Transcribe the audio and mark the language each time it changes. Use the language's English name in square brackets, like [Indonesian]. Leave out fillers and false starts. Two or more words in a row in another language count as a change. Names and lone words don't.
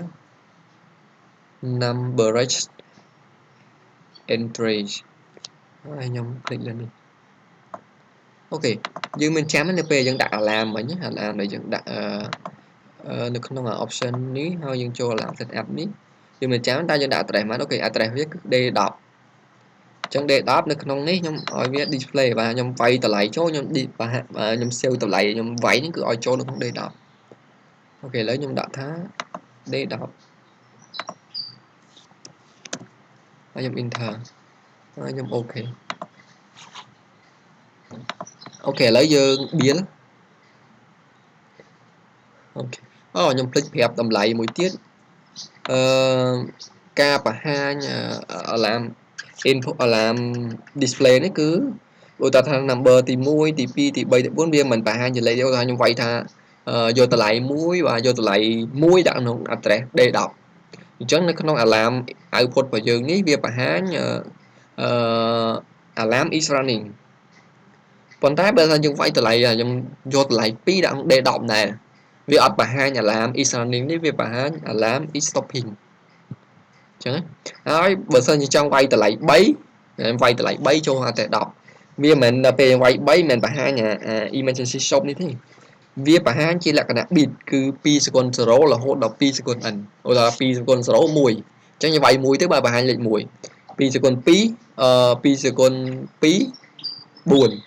[English] numberage entries [Khmer] ហើយខ្ញុំคลิกលើនេះអូខេយើងមានចាំនៅពេលយើងដាក់ alarm មិញ alarm ដែលយើង ដាក់នៅក្នុង option នេះហើយយើងចូល alarm setup នេះយើងមានចាំតែយើងដាក់ address មកអូខេ address វាគឺ D10 អញ្ចឹង D10 នៅក្នុងនេះខ្ញុំឲ្យវា display បាទខ្ញុំវាយតម្លៃចូលខ្ញុំ save តម្លៃខ្ញុំវាយនេះគឺឲ្យចូលនៅក្នុង D10 អូខេឥឡូវខ្ញុំដាក់ថា D10 ហើយខ្ញុំ enter ហើយខ្ញុំអូខេអូខេឥឡូវយើង build អូខេខ្ញុំភ្លេចប្រាប់តម្លៃមួយទៀតការបង្ហាញ [English] alarm input alarm display [Khmer] នេះគឺឧទាហរណ៍ថា number ទី1ទី2ទី3ទី4វាមិនបង្ហាញជាលេខទេឧទាហរណ៍ខ្ញុំវាយថាយកតម្លៃ1បាទយកតម្លៃ1ដាក់ក្នុង address D10 អញ្ចឹងនៅក្នុង [English] alarm output [Khmer] របស់យើងនេះវាបង្ហាញ [English] alarm is running [Khmer] ប៉ុន្តែបើថាយើងវាយតម្លៃខ្ញុំយកតម្លៃ2ដាក់ក្នុង D10 ដែរវាអត់បង្ហាញ [English] alarm is running [Khmer] នេះវាបង្ហាញ [English] alarm is stopping [Khmer] អញ្ចឹងហើយបើសិនជាចង់វាយតម្លៃ3វាយតម្លៃ3ចូលអាតែ10វាមិនដល់ពេលវាយ3មិនបង្ហាញ [English] emergency stop [Khmer] នេះទេវាបង្ហាញជាលក្ខណៈ bit គឺ2សេគុណ0រហូតដល់2សេគុណ n ឧទាហរណ៍2សេគុណ0 1អញ្ចឹងយើងវាយ1ទៅបើបង្ហាញលេខ1 2សេគុណ2 2សេគុណ2 4